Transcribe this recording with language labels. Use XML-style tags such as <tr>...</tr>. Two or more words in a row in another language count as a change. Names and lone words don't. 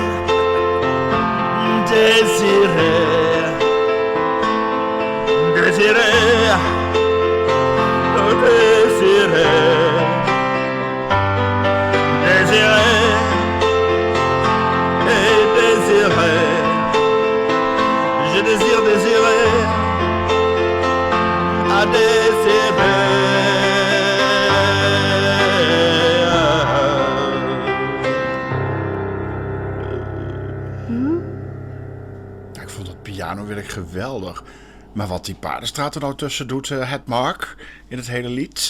<fr>Désirer, désirer, désirer, désirer et désirer. Je désire désirer, à désirer.</fr> <nl>Pianowerk geweldig. Maar wat die Paardenstraat er nou tussen doet, het Mark, in het hele lied.</nl>